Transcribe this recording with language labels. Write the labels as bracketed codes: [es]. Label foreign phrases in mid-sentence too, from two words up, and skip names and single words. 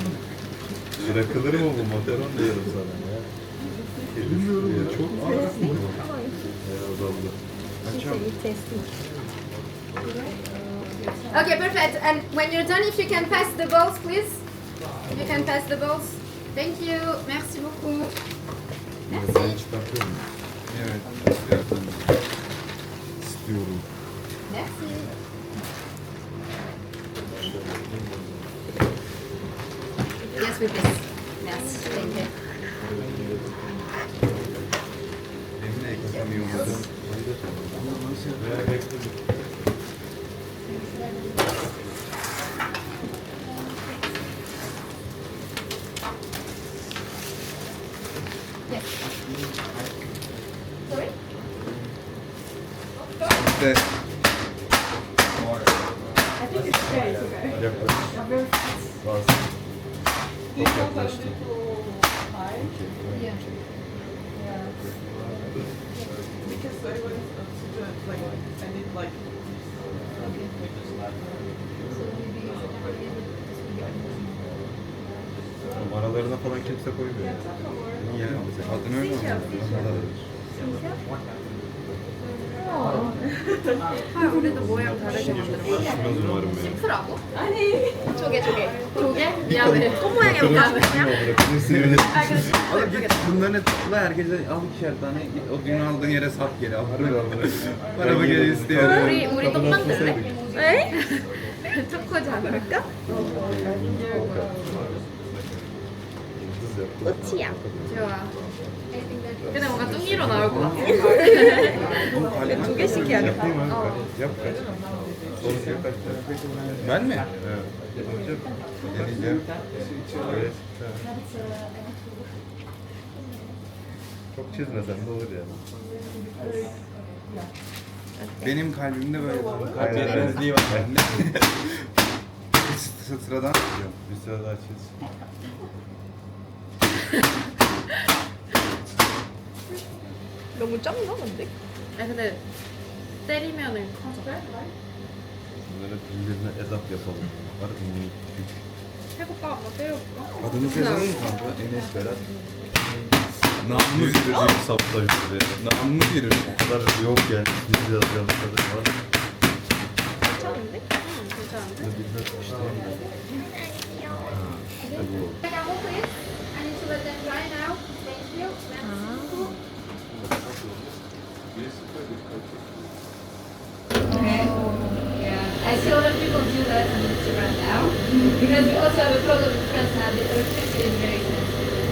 [tr] Bırakılır mı bu makaron diyorum sana ya. Bilmiyorum ya. Çok ağır. Azaldı. [en] Okay, perfect. And when you're done, if you can pass the balls, please. If you can pass the balls. Thank you. [fr] Merci beaucoup. [tr] Ben çıkartıyorum. Evet. İstiyorum. Merci. [en] Yes, with this. Merci. Thank you. [tr] Evine ekledim yumurta. Veya bekledim. [en] Yes. Sorry? [tr] İşte. [en] I think it's okay. It's okay. [tr] Yaklaşık. Bazı. [en] Do you [tr] Çok [en] want a [tr] yaklaştı. [en] little pie? Yeah. Yeah. Because I was like, I did like. [tr] Aralarına falan kimse koymuyor. Niye? Adını öyle mi? [ko] 아, 우리도 모양 다르게 만들어. [tr] Şuna umarım ya. [ko] 스프라고? 아니. 조개. 조개? 미안해. 똥 모양이 미안해. [tr] Al git bunların tıkla herkese al ikişer tane git o gün aldığın yere sat geri al. Paramı geri istiyorum. [ko] 우리 똥 만들래? 에? 초코지 않을까? 꽃이야. 좋아. 근데 뭔가 뚱이로 나올 것 같아. 두 개씩 해야겠다. [tr] Yap kaç. Sonuç kaç tane? Ben mi? Evet. Yapacağım. Deneyeceğim. Evet. Çok çizmesen de olur yani. Benim kalbimde böyle kalp Aynen, yetmezliği var bende. Sıradan tutuyorum. Bir sıra daha çiz. [ko] 너무 작나 근데? 아 근데 때리면은 커져. [tr] Bunları birbirine edap yapalım. Var mı? [ko] 해볼까? 한번 때려볼까? [tr] Adını yazalım mı kanka? Enes Berat. Namlı Bir sürü bir sapta bir namlı biri. O kadar yok yani. Biz yazacağımız kadar var. [ko] 괜찮은데? 괜찮은데? [tr] Bunu bilmez işte. İşte bu. [en] Macaron, please. I need to let them dry now. Thank you. Okay. Yeah. I see a lot of people do that on Instagram now because we also have a problem with France now. The electricity is very expensive.